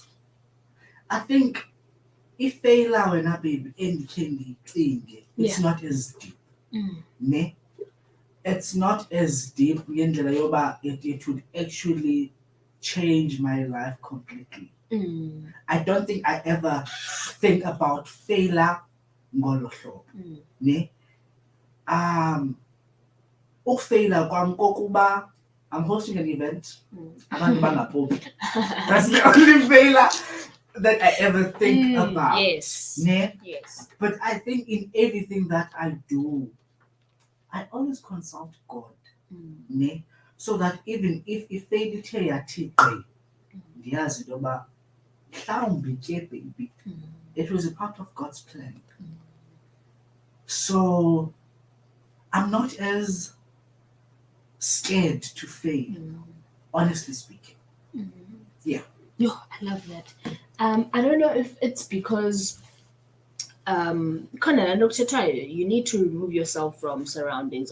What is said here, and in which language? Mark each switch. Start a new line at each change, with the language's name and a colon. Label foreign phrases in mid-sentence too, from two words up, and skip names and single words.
English: I think if they allow an baby in the thing, it's not as deep. Ne? It's not as deep. It would actually change my life completely. I don't think I ever think about failure
Xhosa: ngolo hlobo.
English: Ne?
Xhosa: Ufeyila kwami kokuba
English: I'm hosting an event.
Xhosa: Abantu bangaphumi.
English: That's the only failure that I ever think about. Yes. Ne? Yes. But I think in everything that I do, I always consult God. Ne? So that even if they
Xhosa: ithe yathi gqi, ndiyazi into yoba mhlawumbi ke
English: baby, it was a part of God's plan. So I'm not as scared to fail, honestly speaking. Yeah. Yo, I love that. I don't know if it's because you need to remove yourself from surroundings.